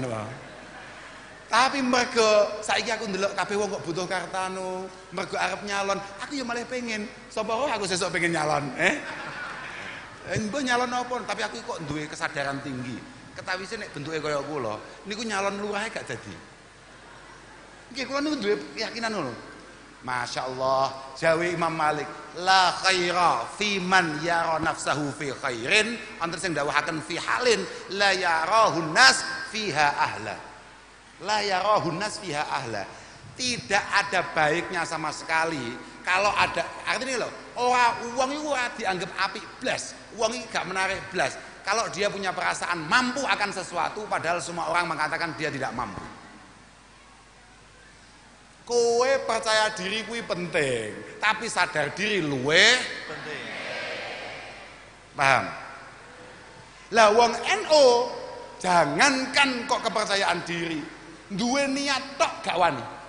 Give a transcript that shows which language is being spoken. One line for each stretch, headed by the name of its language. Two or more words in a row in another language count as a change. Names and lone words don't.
Javanese: Tapi mergo saiki aku ndelok kabeh wong kok butuh kartanu, mergo arep nyalon, aku ya malah pengen. Sapa aku sesuk pengen nyalon, Mbah nyalon apa? Tapi aku kok duwe kesadaran tinggi. Ketawise nek bentuke kaya kula, niku nyalon lurahe gak dadi. Nggih kula niku duwe keyakinan ngono.
Arabic: ما شاء الله, jawi Imam Malik, لا خير في من يرى نفسه في خير,
Javanese: antar sing dawuhaken
Arabic: في حال لا يراه الناس فيها أهلا. لا يراه الناس فيها أهلا.
Indonesian: Tidak ada baiknya sama sekali kalau ada, artinya loh, uang itu dianggap
Javanese: apik blas,
Indonesian: uang itu gak menarik blas. Kalau dia punya perasaan mampu akan sesuatu, padahal semua orang mengatakan dia tidak mampu.
Javanese: Kowe percaya diri kuwi penting, tapi sadar diri luweh penting.
Indonesian: Paham?
Javanese: Lah wong NU jangankan kok kepercayaan diri, duwe niat tok gak wani.